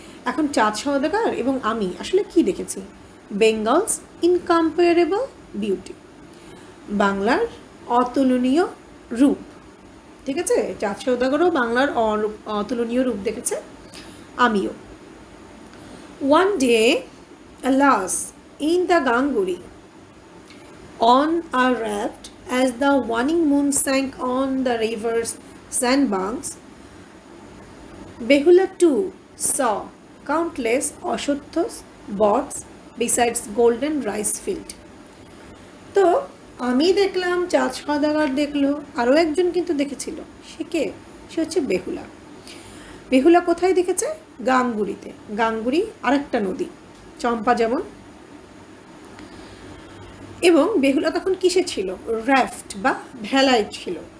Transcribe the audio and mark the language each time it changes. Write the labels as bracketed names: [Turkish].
[Bangla] এখন চাঁদ সওদাগর এবং আমি আসলে কি দেখেছি? [English] Bengal's incomparable beauty, [Bangla] বাংলার অতুলনীয় রূপ। ঠিক আছে, চাঁদ সওদাগরও বাংলার অতুলনীয় রূপ দেখেছে, আমিও। [English] One day, alas, in the Ganguri, on a raft, as the waning moon sank on the river's sandbanks, Behula too saw countless অশ্বত্থs, bots, besides golden rice field. [Bangla] তো আমি দেখলাম, চাঁদ সওদাগর দেখলো, আরও একজন কিন্তু দেখেছিল। সে কে? সে হচ্ছে বেহুলা। বেহুলা কোথায় দেখেছে? গাঙ্গুরিতে। গাঙ্গুরি আরেকটা নদী, চম্পা যেমন। এবং বেহুলা তখন কিসে ছিল? র্যাফট বা ভেলায় ছিল।